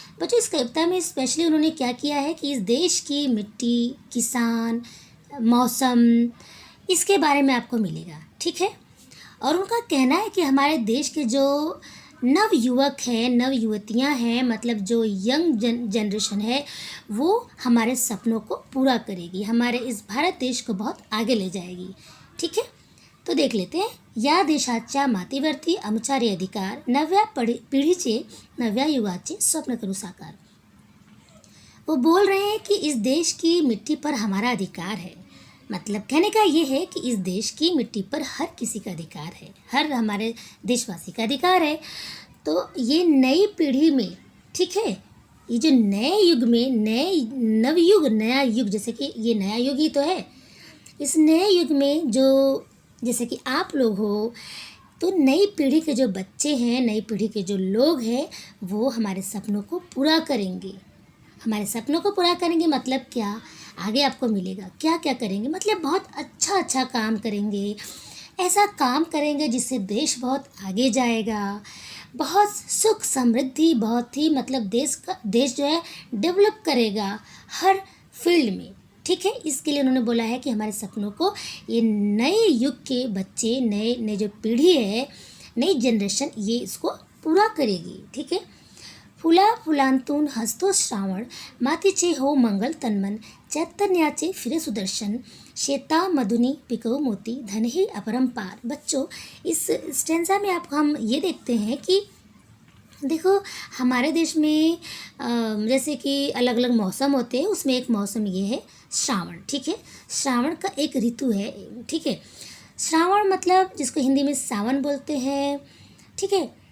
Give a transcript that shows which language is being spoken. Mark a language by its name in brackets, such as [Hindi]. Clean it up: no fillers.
[Hindi] बच्चों, इस कविता में स्पेशली उन्होंने क्या किया है कि इस देश की मिट्टी, किसान, मौसम, इसके बारे में आपको मिलेगा, ठीक है। और उनका कहना है कि हमारे देश के जो नव युवक हैं, नव युवतियाँ हैं, मतलब जो यंग जनरेशन है, वो हमारे सपनों को पूरा करेगी, हमारे इस भारत देश को बहुत आगे ले जाएगी, ठीक है। तो देख लेते हैं। [Marathi] या देशाच्या मातीवरती आमचे अधिकार, नव्या पिढीचे, नव्या युगाचे स्वप्न करू साकार। [Hindi] वो बोल रहे हैं कि इस देश की मिट्टी पर हमारा अधिकार है। मतलब कहने का ये है कि इस देश की मिट्टी पर हर किसी का अधिकार है, हर हमारे देशवासी का अधिकार है। तो ये नई पीढ़ी में, ठीक है, ये जो नए युग में, नवयुग, नया युग, जैसे कि ये नया युग ही तो है। इस नए युग में जो जैसे कि आप लोग हो, तो नई पीढ़ी के जो बच्चे हैं, नई पीढ़ी के जो लोग हैं, वो हमारे सपनों को पूरा करेंगे। हमारे सपनों को पूरा करेंगे मतलब क्या, आगे आपको मिलेगा। क्या क्या करेंगे मतलब बहुत अच्छा काम करेंगे, ऐसा काम करेंगे जिससे देश बहुत आगे जाएगा, बहुत सुख समृद्धि, बहुत ही मतलब देश जो है डेवलप करेगा हर फील्ड में, ठीक है। इसके लिए उन्होंने बोला है कि हमारे सपनों को ये नए युग के बच्चे, नए जो पीढ़ी है, नई जनरेशन, ये इसको पूरा करेगी, ठीक है। [Marathi] फुला फुलांतून हसतो श्रावण, मातीचे हो मंगल तन्मन, चैतन्याचे फिरे सुदर्शन, शेतामधुनी पिकवू मोती, धन ही अपरंपार। [Hindi] बच्चों, इस स्टेंजा में हम ये देखते हैं कि देखो, हमारे देश में जैसे कि अलग अलग मौसम होते हैं, उसमें एक मौसम ये है श्रावण, ठीक है। श्रावण का एक ऋतु है, ठीक है। श्रावण मतलब जिसको हिंदी में सावन बोलते हैं, ठीक है।